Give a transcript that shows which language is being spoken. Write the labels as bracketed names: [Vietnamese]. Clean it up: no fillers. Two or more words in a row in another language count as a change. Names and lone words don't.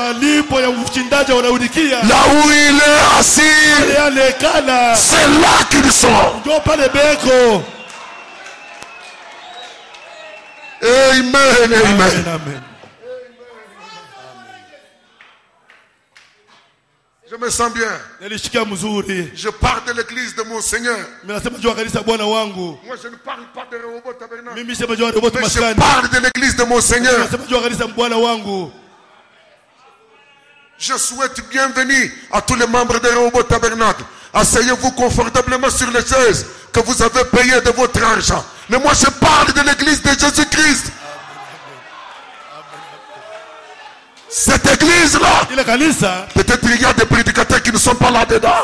[French] Là où il est assis, c'est là qu'ils sont. Amen, amen. Amen, amen. Je me sens bien. [Swahili] Nilisikia mzuri. [French] Je parle de l'église de mon Seigneur. [Swahili] Mimi nasema jua kanisa Bwana wangu. [French] Moi je ne parle pas de Rehoboth Tabernacle. [Swahili] Mimi sema jua Rehoboth [French] Mais je [Swahili] maskani. [French] parle de l'église de mon Seigneur. [Swahili] Nasema jua kanisa Bwana wangu. [French] Je souhaite bienvenue à tous les membres de Rehoboth Tabernacle. Asseyez-vous confortablement sur les chaises que vous avez payées de votre argent. Mais moi je parle de l'église de Jésus-Christ. Cette église-là, peut-être qu'il y a des prédicateurs qui ne sont pas là-dedans.